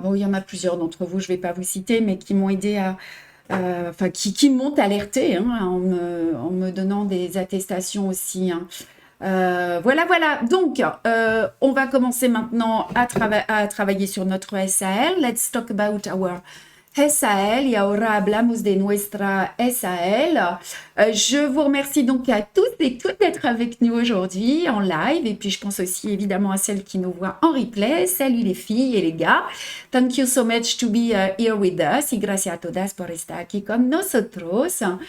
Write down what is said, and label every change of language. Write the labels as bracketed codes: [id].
[fr] Bon, il y en a plusieurs d'entre vous, je ne vais pas vous citer, mais qui m'ont aidé enfin, qui m'ont alerté, hein, en me donnant des attestations aussi, hein. Voilà, voilà. Donc, on va commencer maintenant à travailler sur notre SAL. [en] Let's talk about our SAL. [es] Y ahora hablamos de nuestra SAL. [fr] Je vous remercie donc à tous et toutes d'être avec nous aujourd'hui en live. Et puis, je pense aussi évidemment à celles qui nous voient en replay. Salut les filles et les gars. [en] Thank you so much to be here with us. [es] Y gracias a todas por estar aquí con nosotros.